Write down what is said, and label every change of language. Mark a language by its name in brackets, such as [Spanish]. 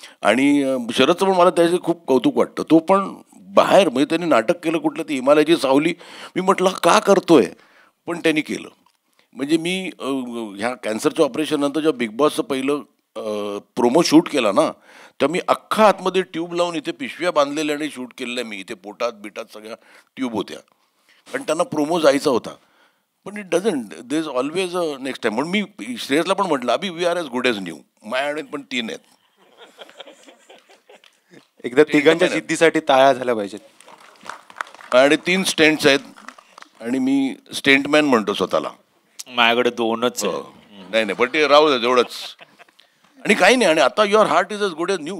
[Marathi] आणि शरदचं पण मला त्याचे खूप कौतुक वाटतं. तो पण बाहेर, म्हणजे त्यांनी नाटक केलं कुठलं, ती हिमालयाची सावली, मी म्हटलं का करतोय, पण त्यांनी केलं. म्हणजे मी ह्या कॅन्सरच्या ऑपरेशन नंतर जेव्हा बिग बॉसचं पहिलं प्रोमो शूट केला ना, तर मी अख्खा आतमध्ये ट्यूब लावून इथे पिशव्या बांधलेल्या आणि शूट केलेल्या. मी इथे पोटात बिटात सगळ्या ट्यूब होत्या, कारण त्यांना प्रोमो जायचा होता. [English] पण it doesn't, there is always a next time. [Marathi] म्हणून मी श्रेयसला पण म्हटलं, अभि [English] We are as good as new. [Marathi] माझ्याकडे पण 3 आहेत. एकदा तिघांच्या जिद्दीसाठी टाळ्या झाल्या पाहिजेत. आणि 3 स्टेंट्स आहेत आणि मी स्टेंटमॅन म्हणतो स्वतःला. माझ्याकडे 2च. नाही नाही, पण ते राहू दे एवढंच. आणि काही नाही. आणि आता [English] Your heart is as good as new.